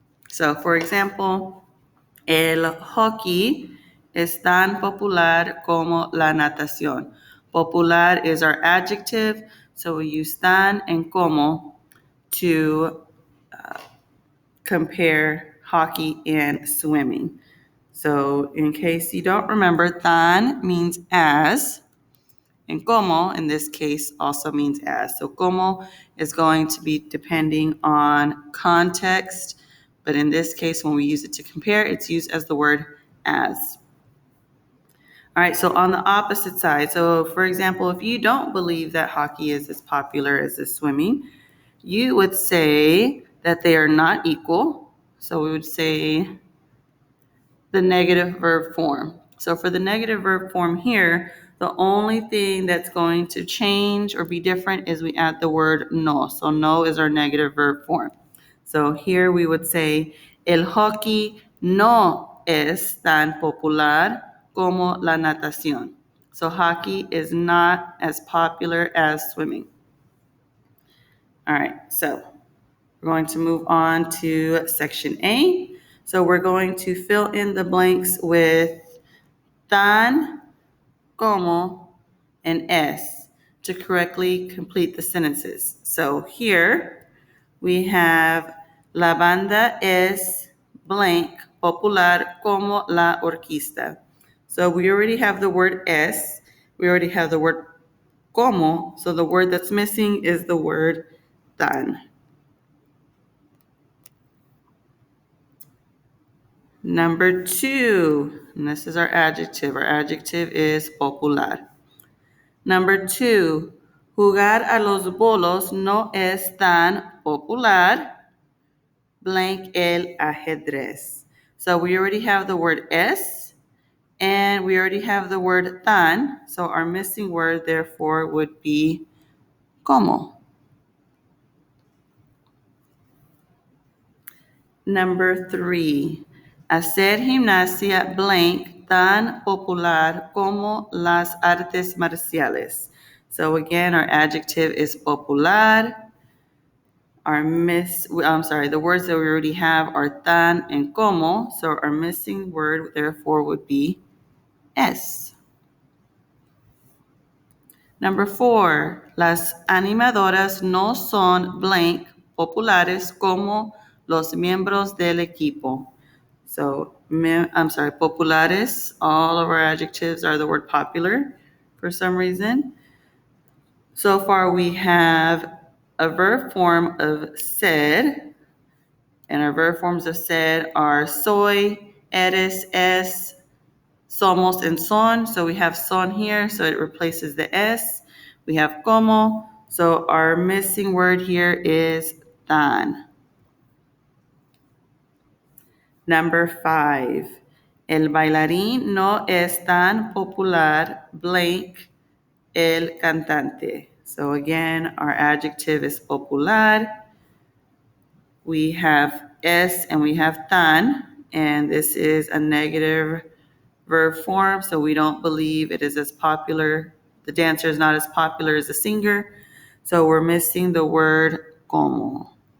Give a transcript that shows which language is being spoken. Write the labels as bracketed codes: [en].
[en] So for example, [es] el hockey es tan popular como la natación. [en] Popular is our adjective, so we use tan and como to compare hockey and swimming. So in case you don't remember, tan means as, and como in this case also means as. So como is going to be depending on context, but in this case when we use it to compare, it's used as the word as. All right, so on the opposite side, so for example, if you don't believe that hockey is as popular as swimming, you would say that they are not equal. So we would say the negative verb form. So for the negative verb form here, the only thing that's going to change or be different is we add the word no. So no is our negative verb form. So here we would say, [es] el hockey no es tan popular como la natación. [en] So hockey is not as popular as swimming. All right, so we're going to move on to section A. So we're going to fill in the blanks with tan, como, and es to correctly complete the sentences. So here we have [es] la banda es blank popular como la orquesta. [en] So we already have the word es, we already have the word como, so the word that's missing is the word tan. Number 2, and this is our adjective. Our adjective is popular. Number 2, [es] jugar a los bolos no es tan popular, blank el ajedrez. [en] So we already have the word es, and we already have the word tan, so our missing word therefore would be como. Number 3, [es] hacer gimnasia blank tan popular como las artes marciales. [en] So again, our adjective is popular. The words that we already have are tan and como, so our missing word therefore would be es. Number 4, [es] las animadoras no son blank populares como los miembros del equipo. [en] So, populares, all of our adjectives are the word popular for some reason. So far we have a verb form of ser, and our verb forms of ser are soy, eres, es, somos, and son. So we have son here, so it replaces the es. We have como, so our missing word here is tan. Number 5, [es] el bailarín no es tan popular, blank, el cantante. [en] So again, our adjective is popular. We have es and we have tan, and this is a negative verb form, so we don't believe it is as popular. The dancer is not as popular as the singer, so we're missing the word como.